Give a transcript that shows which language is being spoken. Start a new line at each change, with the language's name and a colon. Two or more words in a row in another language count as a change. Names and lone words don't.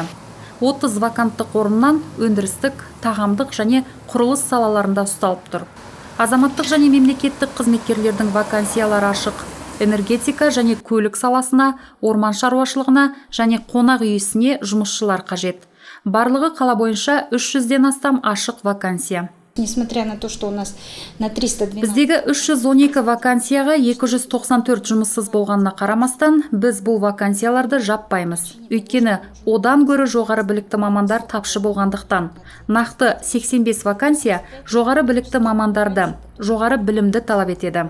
Kazakh: 30 ваканттық орыннан өндірістік, тағамдық және құрылыс салаларында ұсталып тұр. Азаматтық және мемлекеттік қызметкерлердің вакансиялары ашық. Энергетика және көлік саласына, орман шаруашылығына және қонақ үйісіне жұмысшылар қажет. Барлығы қала бойынша 300-ден астам ашық вакансия.
Russian: Несмотря на то, что у нас на 312...
Kazakh: Біздегі 312 вакансияға 294 жұмыссыз болғанына қарамастан, біз бұл вакансияларды жаппаймыз. Өйткені одан гөрі жоғары білікті мамандар тапшы болғандықтан. Нақты 85 вакансия жоғары білікті мамандарды, жоғары білімді талап етеді.